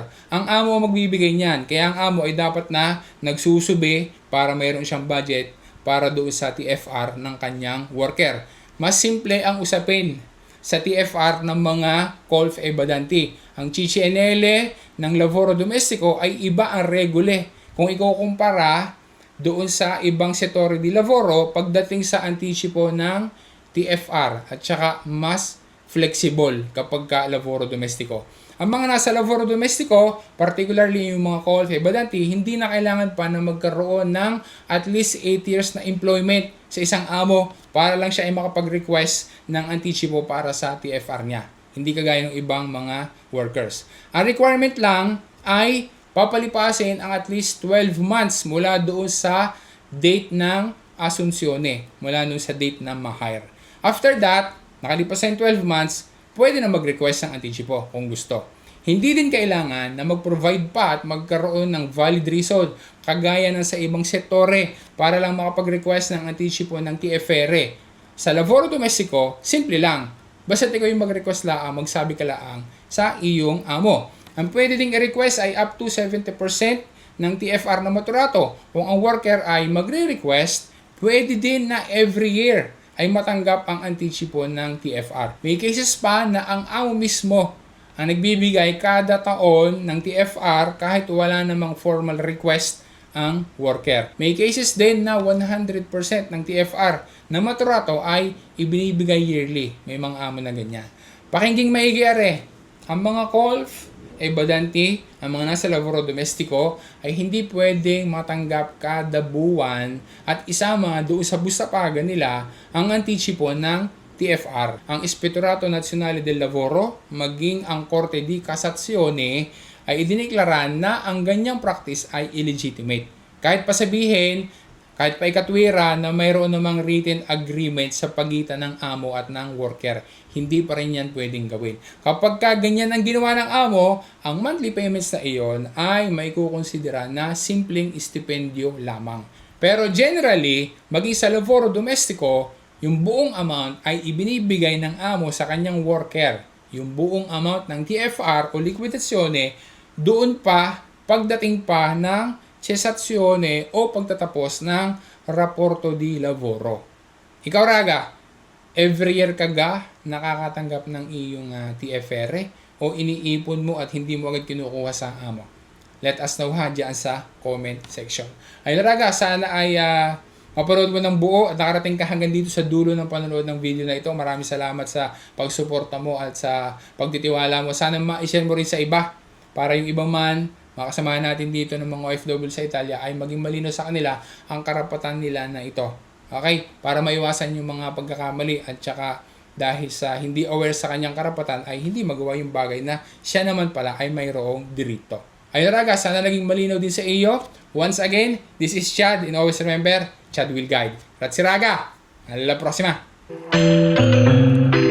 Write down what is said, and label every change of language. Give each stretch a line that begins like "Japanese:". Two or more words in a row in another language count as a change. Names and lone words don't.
Filipino: Ang amo magbibigay niyan, kaya ang amo ay dapat na nagsusubi para mayroon siyang budget para doon sa TFR ng kanyang worker. Mas simple ang usapin. sa TFR ng mga
Italian: Colf Ebadanti.
Filipino: Ang CCNL ng
Italian: Lavoro Domestico
Filipino: ay iba ang regule kung ikukumpara doon sa ibang
Italian: settore di lavoro
Filipino: pagdating sa anticipo ng TFR at saka mas flexible kapag ka
Italian: lavoro domestico.
Filipino: Ang mga nasa
Italian: lavoro domestico,
Filipino: particularly yung mga
Italian: Colf Ebadanti,
Filipino: hindi na kailangan pa na magkaroon ng
English: at least 8 years
Filipino: na employment sa isang amo para lang siya ay makapag-request ng anticipo para sa TFR niya. Hindi kagaya ng ibang mga workers. Ang requirement lang ay papalipasin ang
English: at least 12 months
Filipino: mula doon sa date ng asunsiyone, mula doon sa date ng ma-hire.
English: After that,
Filipino: nakalipas ang 12 months, pwede na mag-request ng anticipo kung gusto. Hindi din kailangan na mag-provide pa at magkaroon ng
English: valid reason
Filipino: kagaya ng sa ibang sektore para lang makapag-request ng anticipo ng TFR. Sa
Italian: lavoro domestico,
Filipino: simple lang. Basta ikaw yung mag-request laang, magsabi ka laang sa iyong amo. Ang pwede ding i-request ay
English: up to 70%
Filipino: ng TFR na maturato. Kung ang worker ay magre-request, pwede din na
English: every year
Filipino: ay matanggap ang anticipo ng TFR. May cases pa na ang amo mismo ang nagbibigay kada taon ng TFR kahit wala namang
English: formal request
Filipino: ang worker. May cases din na 100% ng TFR na maturato ay ibinibigay yearly. May mga amo na ganyan. Pakinggang maigi are, ang mga
Italian: Colf Ebadanti,
Filipino: ang mga nasa
Italian: lavoro domestico
Filipino: ay hindi pwedeng matanggap kada buwan at isama doon sa bustapagan nila ang anticipo ng TFR. Ang Ispettorato Nazionale del Lavoro maging ang Korte di Cassazione ay idineklara na ang ganyang practice ay illegitimate. Kahit pa sabihin, kahit pa ikatwira na mayroon namang
English: written agreement
Filipino: sa pagitan ng amo at ng worker, hindi pa rin yan pwedeng gawin. Kapag ganyan ang ginawa ng amo, ang
English: monthly payments
Filipino: na iyon ay maikukonsidera na simpleng estipendyo lamang. Pero generally, maging sa
Italian: lavoro domestico,
Filipino: yung buong amount ay ibinibigay ng amo sa kanyang worker. Yung buong amount ng TFR o liquidazione, doon pa, pagdating pa ng cessazione o pagtatapos ng
Italian: rapporto di lavoro.
Filipino: Ikaw raga,
English: every year
Filipino: ka nakakatanggap ng iyong TFR o iniipon mo at hindi mo agad kinukuha sa amo?
English: Let us know
Filipino: dyan sa
English: comment section.
Filipino: Ay raga, sana ay mapanood mo ng buo at nakarating ka hanggang dito sa dulo ng panonood ng video na ito. Maraming salamat sa pagsuporta mo at sa pagtitiwala mo. Sana ma-share mo rin sa iba para yung ibang man makasamahan natin dito ng mga OFW sa Italia ay maging malinaw sa kanila ang karapatan nila na ito. Okay? Para maiwasan yung mga pagkakamali at saka dahil sa hindi aware sa kanyang karapatan ay hindi magawa yung bagay na siya naman pala ay mayroong dirito. Ayun raga, sana naging malinaw din sa iyo.
English: Once again, this is Chad and always remember, Chad will guide.
Italian: Grazie raga! Alla prossima!